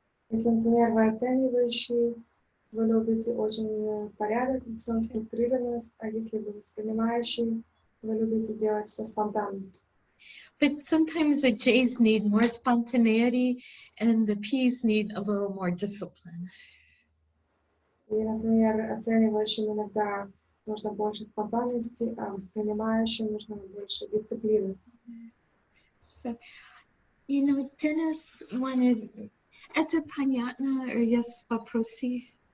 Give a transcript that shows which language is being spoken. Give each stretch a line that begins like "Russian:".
Russian: Если, например, вы оценивающие, вы любите очень порядок, структурированность, а если вы воспринимающие, вы любите делать все спонтанно.
English: But sometimes the J's need more spontaneity and the P's need a little more discipline.
Russian: И, например, оценивающим иногда нужно больше спонтанности, а воспринимающим нужно больше дисциплины.
English: So, you know, Dennis wanted,
Russian: это понятно,
English: or
Russian: есть вопросы?